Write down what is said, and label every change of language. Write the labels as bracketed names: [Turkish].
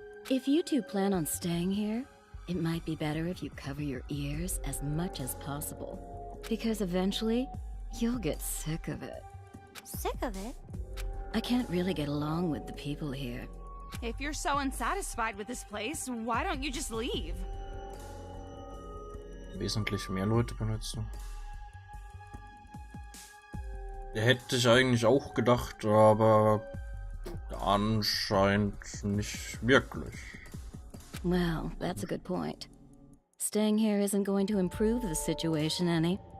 [English] If you two plan on staying here, it might be better if you cover your ears as much as possible. Because eventually, you'll get sick of it. Sick of it? I can't really get along with the people here. If you're so unsatisfied with this place, why don't you just leave? [German] Wesentlich mehr Leute benutzen. Hätte ich eigentlich auch gedacht, aber anscheinend nicht wirklich. [English] Well, that's a good point. Staying here isn't going to improve the situation any.